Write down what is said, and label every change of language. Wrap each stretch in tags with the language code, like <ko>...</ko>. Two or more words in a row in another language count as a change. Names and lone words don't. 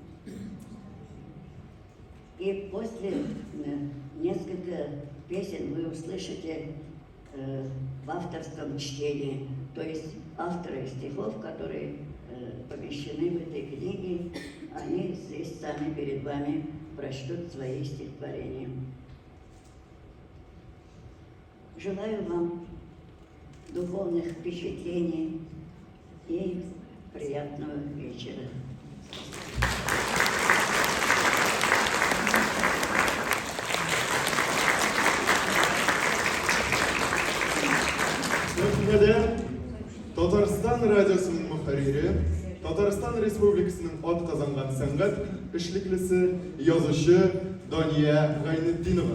<ru>И после несколько песен вы услышите в авторском чтении, то есть авторы стихов, которые помещены в этой книге, они здесь сами перед вами прочтут свои стихотворения. Желаю вам духовных впечатлений и приятного вечера.</ru> <tt>Татарстан радиосының мұхарири, Татарстан Республикасының атказанган сәнгать эшлеклесе, язучы Дания Гайнетдинова.</tt>